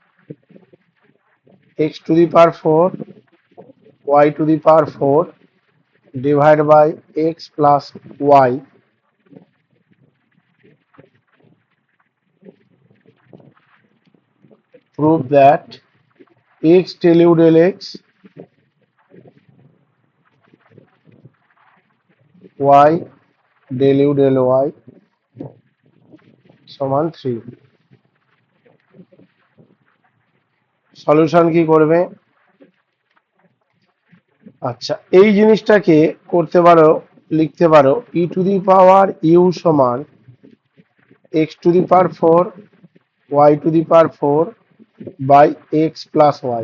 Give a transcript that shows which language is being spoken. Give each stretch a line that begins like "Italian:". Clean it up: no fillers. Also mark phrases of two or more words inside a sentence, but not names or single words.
English: x to the power 4 y to the power 4 divided by x plus y, prove that x del u del x, y del u del y সমান 3।
Bangla: সলিউশন কি করবে? আচ্ছা, এই জিনিসটাকে করতে পারো, লিখতে পারো
English: e to the power u
Bangla: সমান
English: x to the power 4 y to the power 4 by x plus y.